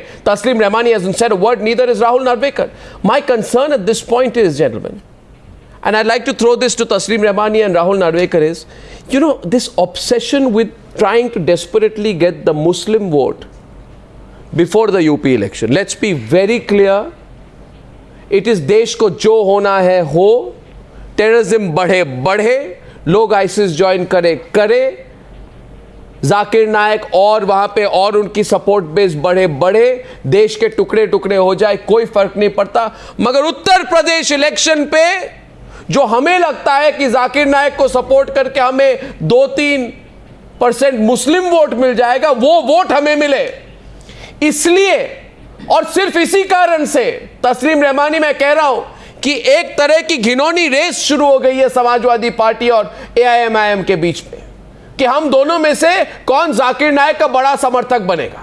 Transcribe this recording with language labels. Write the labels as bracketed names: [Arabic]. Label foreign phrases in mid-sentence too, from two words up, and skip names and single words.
[English] Tasleem Rehmani hasn't said a word, neither is Rahul Narvekar. My concern at this point is, gentlemen, and I'd like to throw this to Tasleem Rehmani and Rahul Narvekar, is, this obsession with trying to desperately get the Muslim vote before the UP election. Let's be very clear. It is [Hindi] देश को जो होना है हो, टेररिज़्म बढ़े, लोग ISIS जॉइन करे, जाकिर नायक और वहां पे और उनकी [English] support base [Hindi] बढ़े, देश के टुकड़े हो जाए, कोई फर्क नहीं पड़ता। मगर उत्तर प्रदेश इलेक्शन पे जो हमें लगता है कि जाकिर नायक को सपोर्ट करके हमें 2-3% [English] Muslim vote [Hindi] मिल जाएगा, वो वोट हमें मिले, इसलिए और सिर्फ इसी कारण से तस्लीम रहमानी मैं कह रहा हूं कि एक तरह की घिनौनी रेस शुरू हो गई है समाजवादी पार्टी और AIMIM के बीच में कि हम दोनों में से कौन जाकिर नायक का बड़ा समर्थक बनेगा।